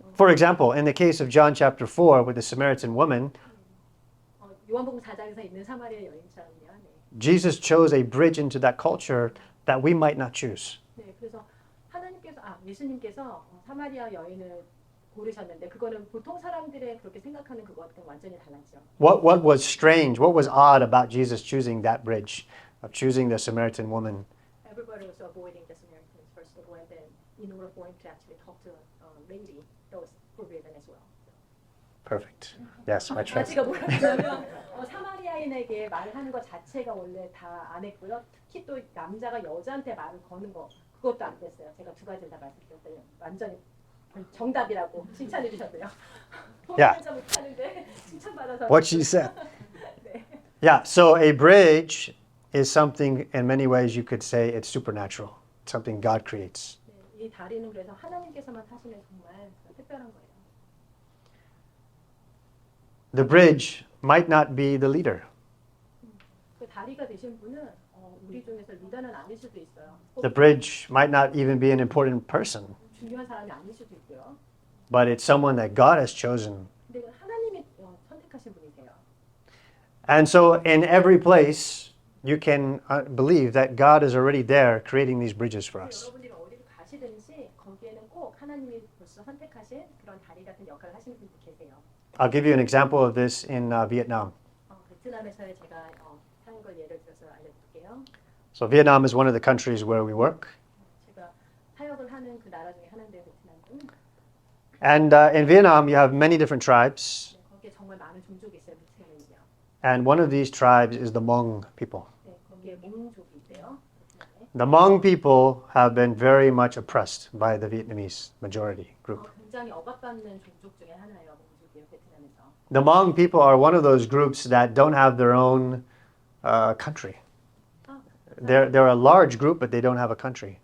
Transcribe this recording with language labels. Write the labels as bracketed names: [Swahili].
[English] For example, in the case of John chapter 4 with the Samaritan woman, [Korean] 요한복음 4장에서 있는 사마리아 여인처럼요. 네. [English] Jesus chose a bridge into that culture that we might not choose. [Korean] 네, 그래서 예수님께서 사마리아 여인을 고르셨는데 그거는 보통 사람들의 그렇게 생각하는 그것과 완전히 달랐죠. [English] What was strange, what was odd about Jesus choosing that bridge, of choosing the Samaritan woman? Everybody was avoiding the Samaritans first of all, and then in order for him to actually talk to a lady, that was forbidden as well. Perfect. Yes, my [Korean] 제가 [English] translation. [Korean] 뭐라냐면 사마리아인에게 말하는 것 자체가 원래 다 안 했고요. 특히 또 남자가 여자한테 말을 거는 거 그것도 안 됐어요. 제가 두 가지를 다 말씀드렸더니 완전히 정답이라고 칭찬해 주셨어요. [English] Yeah. [Korean] 못하는데 칭찬받아서. [English] What she said. [Korean] 네. [English] Yeah, so a bridge is something, in many ways you could say it's supernatural. It's something God creates. [Korean] 네, 이 다리는 그래서 하나님께서만 하시는 정말 특별한 거예요. [English] The bridge might not be the leader. [Korean] 그 다리가 되신 분은 우리 중에서 리더는 아닐 수도 있어요. [English] The bridge might not even be an important person, [Korean] 중요한 사람이 아닐 수도 있고요. [English] but it's someone that God has chosen. [Korean] 근데 하나님이 선택하신 분이세요. [English] And so in every place, you can believe that God is already there creating these bridges for us. [Korean] 여러분들이 어디를 가시든지 거기에는 꼭 하나님이 벌써 선택하신 그런 다리 같은 역할을 하시는 분이 계세요. [English] I'll give you an example of this in Vietnam. [Korean] 베트남에서의 제가 하는 걸 예를 들어서 알려드릴게요. [English] So Vietnam is one of the countries where we work. [Korean] 제가 사역을 하는 그 나라 중에 하나인데 베트남은 [English] And in Vietnam, you have many different tribes. [Korean] 거기에 정말 많은 종족이 있어요. 베트남은요. [English] And one of these tribes is the Hmong people. [Korean] 네, 거기에 몽족이 있대요. 베트남에. [English] The Hmong people have been very much oppressed by the Vietnamese majority group. [Korean] 굉장히 억압받는 종족 중에 하나예요. 몽족이요, 베트남에서. [English] The Hmong people are one of those groups that don't have their own country. They're a large group, but they don't have a country.